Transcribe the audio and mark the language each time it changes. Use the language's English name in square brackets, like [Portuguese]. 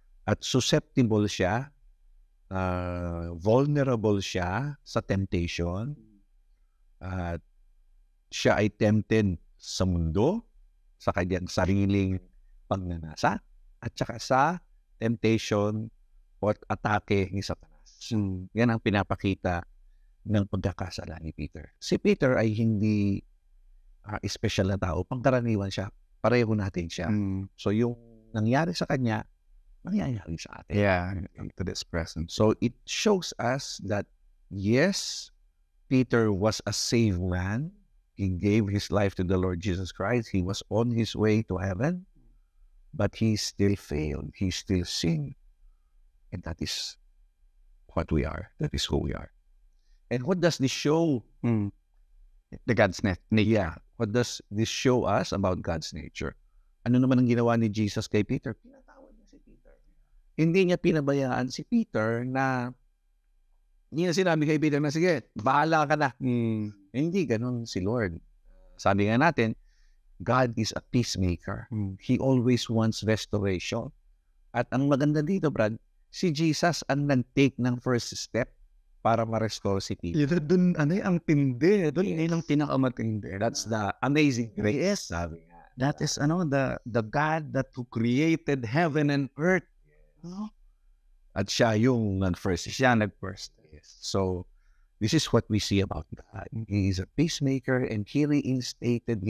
[Filipino] At susceptible siya, vulnerable siya sa temptation, at siya ay tempted sa mundo, sa kanyang sariling pagnanasa, at saka sa temptation o atake ni Satanas. Yan ang pinapakita ng pagkakasala ni Peter. Si Peter ay hindi special na tao. Pangkaraniwan siya. Pareho natin siya. So yung nangyari sa kanya, nangyayari sa atin. [English] Yeah, to this present. So it shows us that yes, Peter was a saved man. He gave his life to the Lord Jesus Christ. He was on his way to heaven. But he still failed. He still sinned. And that is what we are. That is who we are. And what does this show? The God's nature. Yeah. What does this show us about God's nature? [Filipino] Ano naman ang ginawa ni Jesus kay Peter? Pinatawad niya si Peter. Hindi niya pinabayaan si Peter na hindi na sinabi kay Peter na, sige, bahala ka na. Hindi ganun si Lord. Sabi nga natin, [English] God is a peacemaker. He always wants restoration. [Filipino] At ang maganda dito, Brad, si Jesus ang nag-take ng first step para ma-restore si Peter. Doon, ang tindi. Doon, yun ang pinakamatindi. [English] That's the amazing grace. Yes. [Filipino] Sabi nga. [English] That is, the God that who created heaven and earth. [Filipino] At siya yung nag-first. Siya nag-first. [English] Yes. So, this is what we see about God. He is a peacemaker, and he reinstated.